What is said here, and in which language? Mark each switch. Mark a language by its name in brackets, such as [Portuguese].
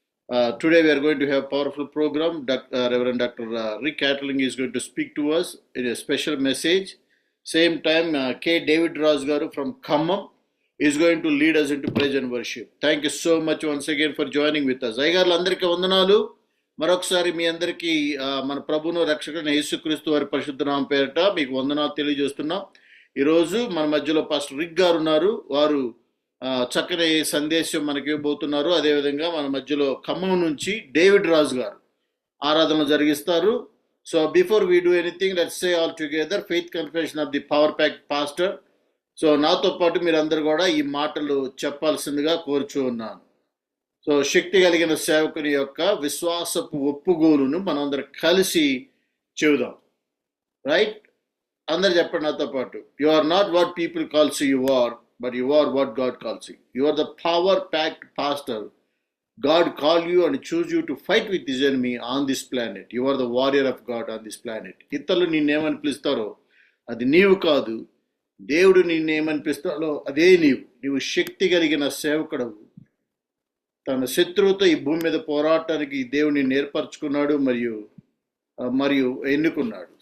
[English] Today we are going to have a powerful program. Reverend Dr. Rick Catling is going to speak to us in a special message. Same time, K. David Rosgaru from Khammam is going to lead us into praise and worship. Thank you so much once again for joining with us. [Telugu] అయ్యగారులు అందరికీ వందనాలు. మరొకసారి మీ అందరికీ మన ప్రభును రక్షకుడైన యేసుక్రీస్తు వారి పరిశుద్ధ నామం పేరిట మీకు వందనాలు తెలియజేస్తున్నాం. ఈరోజు మన మధ్యలో పాస్టర్ రిక్ గారు ఉన్నారు. వారు చక్కని సందేశం మనకి ఇవ్వబోతున్నారు. అదేవిధంగా మన మధ్యలో ఖమ్మం నుంచి డేవిడ్ రాజు గారు ఆరాధన జరిగిస్తారు. [English] So before we do anything, let's say all together faith confession of the power pack pastor. [Telugu] So నాతో పాటు మీరందరూ కూడా ఈ మాటలు చెప్పాల్సిందిగా కోరుచూ ఉన్నాను. సో శక్తి కలిగిన సేవకుని యొక్క విశ్వాసపు ఒప్పుగోలును మనందరం కలిసి చెబుదాం. రైట్? అందరు చెప్పండి నాతో పాటు. [English] You are not what people calls you are, but you are what God calls you. You are the power-packed pastor. God called you and chose you to fight with his enemy on this planet. You are the warrior of God on this planet. [Telugu] ఇతరులు నిన్నేమని పిలుస్తారో అది నీవు కాదు. దేవుడు నిన్నేమని పిలుస్తాడో అదే నీవు శక్తి కలిగిన సేవకుడవు. తన శత్రువుతో ఈ భూమి మీద పోరాటానికి దేవుడిని ఏర్పరచుకున్నాడు మరియు ఎన్నుకున్నాడు.